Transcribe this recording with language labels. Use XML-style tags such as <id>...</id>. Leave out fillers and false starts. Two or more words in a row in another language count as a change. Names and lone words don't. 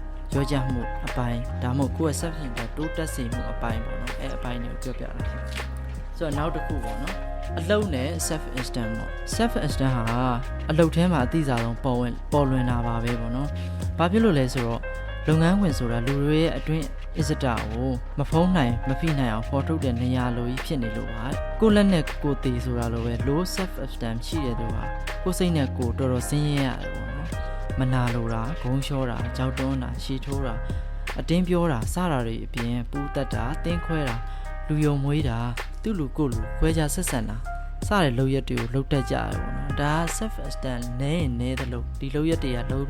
<my>ရောကြမှုအပိုင်းဒါမှမဟုတ်ကိုယ့်ရဲ့</my> <en>self esteem</en> <my>တိုးတက်စေမှုအပိုင်းပေါ့နော်အပိုင်းတွေကိုပြောပြတာဖြစ်ပါတယ်ဆိုတော့နောက်တစ်ခုပေါ့နော်အလုပ်နဲ့</my> <en>self esteem</en> <my>ပေါ့</my> <en>self esteem</en> <my>ဟာအလုပ်ထဲမှာအသိစားဆုံးပေါ်လွင်တာပါပဲပေါ့နော်ဘာဖြစ်လို့လဲဆိုတော့လုပ်ငန်းဝင်ဆိုတာလူတွေရဲ့အတွင်းအစ္စတာကိုမဖုံး နိုင်မဖိနိုင်အောင်ဖော်ထုတ်တဲ့နေရာလိုကြီးဖြစ်နေလို့ပါကိုလက်နဲ့ကိုတည်ဆိုတာလိုပဲ</my> <en>low self esteem</en> <my>ရှိတဲ့သူဟာကိုစိတ်နဲ့ကိုတော်တော်ဆင်းရဲရတယ်ပေါ့နော်မနာလိုတာဂုံးလျှောတာကြောက်တွန်းတာရှည်ထိုးတာအတင်းပြောတာစ တာတွေအပြင်ပူးတက်တာတင်းခွဲတာလူယုံမွေးတာသူ့လူကိုလူခွဲခြားဆက်ဆံတာစတဲ့လုပ်ရက်တွေကိုလုပ်တတ်ကြတယ်ပေါ့နော်ဒါ</my> <en>self esteem</en> <my>နဲတယ်လို့ဒီလုပ်ရက်တွေကလုပ်</my>